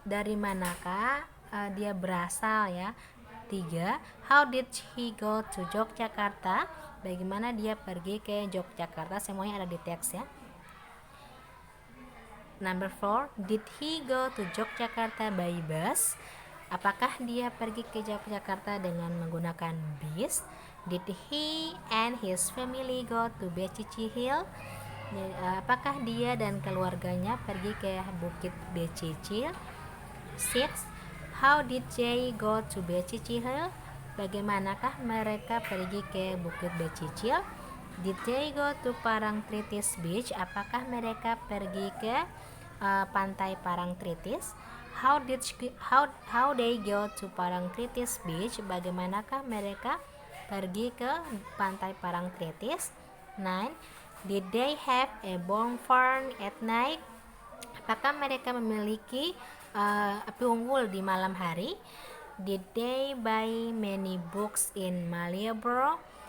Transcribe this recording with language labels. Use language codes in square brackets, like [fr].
[id] Dari manakah dia berasal ya? [en] 3, how did he go to Yogyakarta? [id] Bagaimana dia pergi ke Yogyakarta? Semuanya ada di teks ya. [en] Number 4, did he go to Yogyakarta by bus? [id] Apakah dia pergi ke Yogyakarta dengan menggunakan bis? [en] Did he and his family go to Becicil Hill? [id] Apakah dia dan keluarganya pergi ke Bukit Becicil? [en] 6, how did they go to Becicil Hill? [id] Bagaimanakah mereka pergi ke Bukit Becicil? [en] Did they go to Parangtritis Beach? [id] Apakah mereka pergi ke pantai Parangtritis? [en] How they go to Parangtritis Beach? [id] Bagaimanakah mereka pergi ke pantai Parangtritis? 9. [en] Did they have a bonfire at night? [id] Apakah mereka memiliki api unggun di malam hari? [en] Did they buy many books in Malioboro?